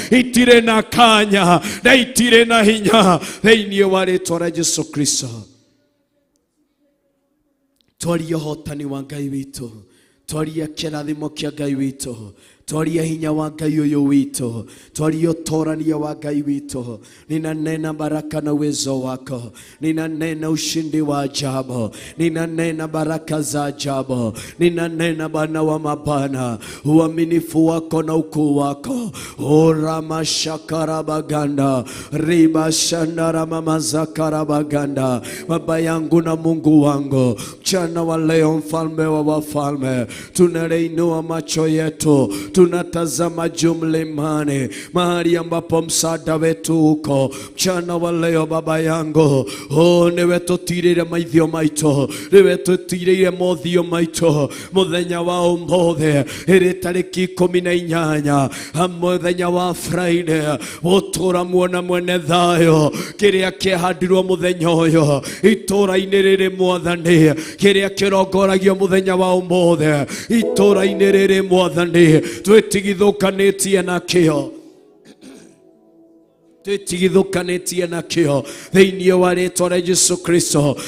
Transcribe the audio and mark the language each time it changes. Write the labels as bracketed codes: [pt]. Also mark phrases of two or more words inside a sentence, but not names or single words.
[ki] Itirĩ na kanya na itirĩ na hinya, thĩinĩ wa rĩtwa rĩa Jesu Kristo. Twaria ũhotani wa Ngai witũ, twaria kĩrathimo kĩa Ngai witũ, twaria hinya wa Ngai ũyũ witũ, twaria ũtũũrania wa Ngai witũ. [sw] Ninanena baraka na uwezo wako, ninanena ushindi wa ajabu, ninanena baraka za ajabu, ninanena Bwana wa mabwana, uaminifu wako na ukuu wako. Ora mashakara baganda, riba shandara mama zakara baganda. Baba yangu na Mungu wangu, mchana wa leo, mfalme wa wafalme, tunaleinua macho yetu, tunatazama juu mlimani, mahali ambapo msaada wetu uko. Mchana wa leo, Baba yangu, [ki] o, nĩwe tũtirĩire maitho maitũ, nĩwe tũtirĩire mothiũ maitũ. Mũthenya wa ũmũthĩ, ĩrĩ tarĩki ikũmi na inyanya, mũthenya wa Friday, gũtũũra muona mwene thayũ, kĩrĩa kĩahandirwo mũthenya ũyũ, itũũra-inĩ rĩrĩ, Mwathani, kĩrĩa kĩrongoragio mũthenya wa ũmũthĩ, itũũra-inĩ rĩrĩ, Mwathani, twĩtigithũkanĩtie nakĩo, twĩtigithũkanĩtie nakĩo, thĩinĩ wa rĩtwa rĩa Jesu Kristo.